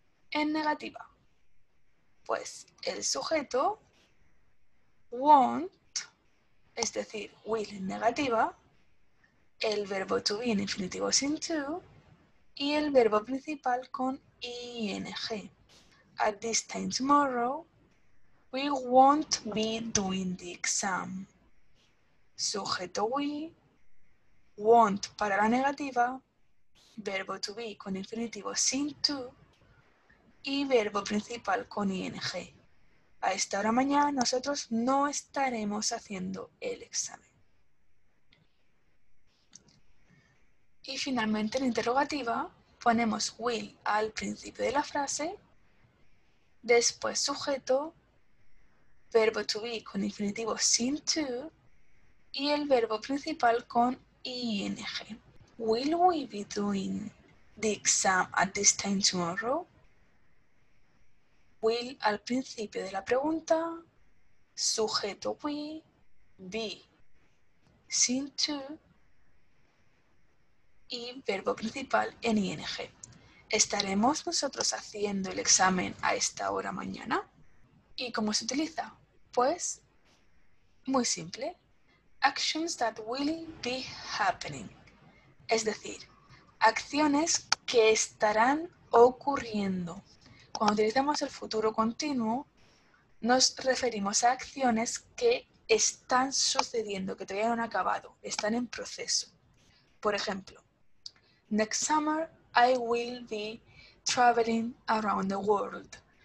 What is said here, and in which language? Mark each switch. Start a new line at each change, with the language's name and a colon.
Spanish: En negativa, pues el sujeto won't, es decir, will en negativa, el verbo to be en infinitivo sin to y el verbo principal con ing.
English: At this time tomorrow, we won't be doing the exam.
Spanish: Sujeto we, won't para la negativa, verbo to be con infinitivo sin to y verbo principal con ing. A esta hora mañana nosotros no estaremos haciendo el examen. Y finalmente en interrogativa ponemos will al principio de la frase, después sujeto, verbo to be con infinitivo sin to y el verbo principal con ing.
English: Will we be doing the exam at this time tomorrow?
Spanish: Will al principio de la pregunta, sujeto we, be sin to y verbo principal en ing. ¿Estaremos nosotros haciendo el examen a esta hora mañana? ¿Y cómo se utiliza? Pues muy simple.
English: Actions that will be happening.
Spanish: Es decir, acciones que estarán ocurriendo. Cuando utilizamos el futuro continuo, nos referimos a acciones que están sucediendo, que todavía no han acabado, están en proceso. Por ejemplo,
English: next summer I will be traveling around the world.